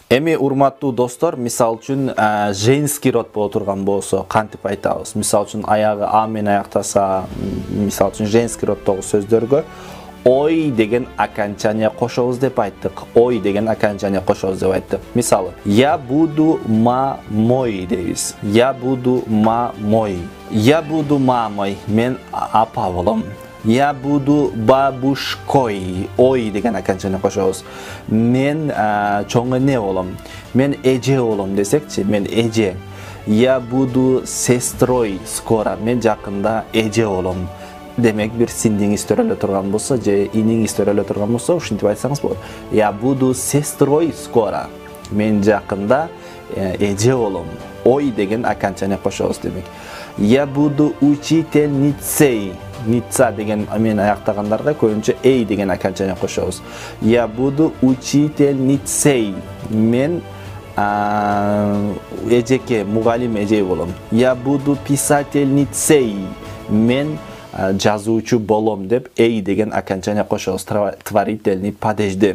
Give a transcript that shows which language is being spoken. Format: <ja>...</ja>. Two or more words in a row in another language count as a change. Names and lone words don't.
<ky>Эми урматтуу достор, мисал үчүн</ky> <ru>женский род</ru> <ky>боло турган болсо кантип айтабыз? Мисал үчүн аягы а менен аяктаса, мисал үчүн</ky> <ru>женский роддогу</ru> <ky>сөздөргө ой деген окончание кошобуз деп айттык. Ой деген окончание кошобуз деп айттык. Мисалы,</ky> <ru>я буду мамой дейбиз. Я буду мамой. Я буду мамой.</ru> <ky>Мен апа болом.</ky> <ru>Я буду бабушкой.</ru> <ky>Ой деген окончание кошобуз. Мен чоң эне болом. Мен эже болом десекчи, мен эже.</ky> <ru>Я буду сестрой скоро.</ru> <ky>Мен жакында эже болом. Демек бир сиңдиңиз төрөлө турган болсо же иниңиз төрөлө турган болсо ушинтип айтсаңыз болот.</ky> <ru>Я буду сестрой скоро.</ru> <ky>Мен жакында эже болом. Ой деген окончание кошобуз демек.</ky> <ru>Я буду учительницей.</ru> <ky>Ница деген мен аяктагандарга көбүнчө эй деген окончание кошобуз.</ky> <ru>Я буду учительницей.</ru> <ky>Мен эжеке, мугалим эже болом.</ky> <ru>Я буду писательницей.</ru> <ky>Мен жазуучу болом деп эй деген окончание кошобуз.</ky> <ru>Творительный падежди.</ru>